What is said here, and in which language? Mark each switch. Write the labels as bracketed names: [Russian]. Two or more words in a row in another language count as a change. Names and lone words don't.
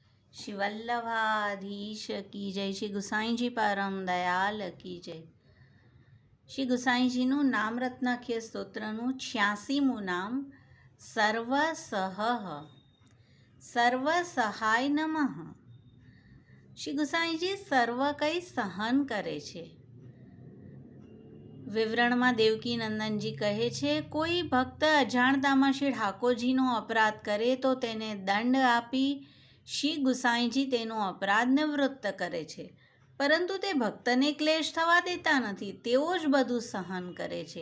[Hindi] श्री वल्लभाधीश की जय, श्री गुसाई जी परम दयाल की जय। [Gujarati] શ્રી ગુસાઈજીનું નામરત્નાખ્ય સ્તોત્રનું 86મું નામ સર્વસહ સર્વ સહાય નમઃ। શ્રી ગુસાઈજી સર્વ કંઈ સહન કરે છે। વિવરણમાં દેવકી નંદનજી કહે છે, કોઈ ભક્ત અજાણતામાં શ્રી ઠાકોરજીનો અપરાધ કરે તો તેને દંડ આપી શ્રી ગુસાઈજી તેનો અપરાધ નિવૃત્ત કરે છે, પરંતુ તે ભક્તને ક્લેશ થવા દેતા નથી, તેઓ જ બધું સહન કરે છે।